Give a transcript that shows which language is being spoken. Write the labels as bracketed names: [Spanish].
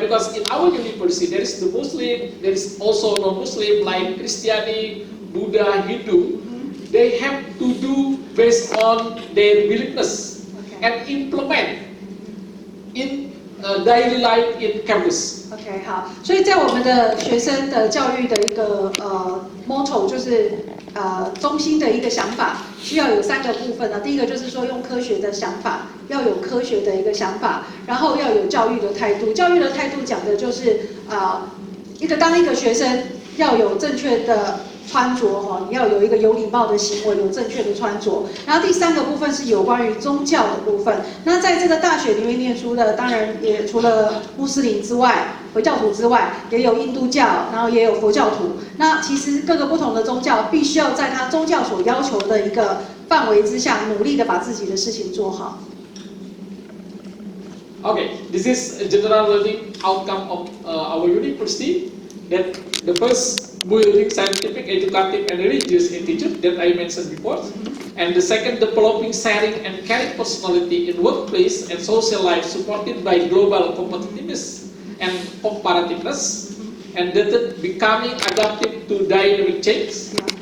[English] Because in our university there is the Muslim, there is also non-Muslim like Christianity, Buddha, Hindu. They have to do based on their willingness and implement in daily life in campus. [Chinese] OK， 好，所以在我们的学生的教育的一个motto 就是中心的一个想法，需要有3个部分呢。第一个就是说用科学的想法，要有科学的一个想法，然后要有教育的态度。教育的态度讲的就是当一个学生要有正确的穿着哈，你要有一个有礼貌的行为，有正确的穿着。然后第3个部分是有关于宗教的部分。那在这个大学里面念书的，当然也除了穆斯林之外，回教徒之外，也有印度教，然后也有佛教徒。那其实各个不同的宗教，必须要在他宗教所要求的一个范围之下，努力的把自己的事情做好。 [English] Okay, this is a general learning outcome of our university. That the first building scientific, educative, and religious institute that I mentioned before, and the second developing sharing and caring personality in workplace and social life supported by global competitiveness and comparativeness, and the third becoming adaptive to dynamic change.